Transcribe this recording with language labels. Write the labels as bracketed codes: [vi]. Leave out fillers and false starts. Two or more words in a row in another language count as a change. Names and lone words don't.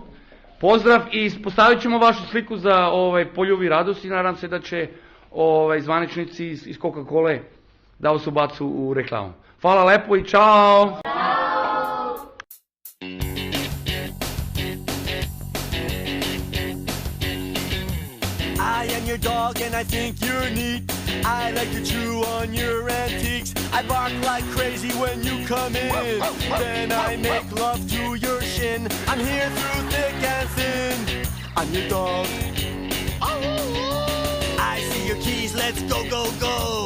[sr] Pozdrav i postavit ćemo vašu sliku za Poljubi radost i nadam se da će zvaničnici iz Coca-Cola da vas ubacu u reklamu. Hvala lepo i čao! [en] I am your dog and I think you're neat. I like to chew on your antiques. I bark like crazy when you come in. Then I make love to your shin. I'm here through thick and thin. I'm your dog. I see your keys, let's go, go, go.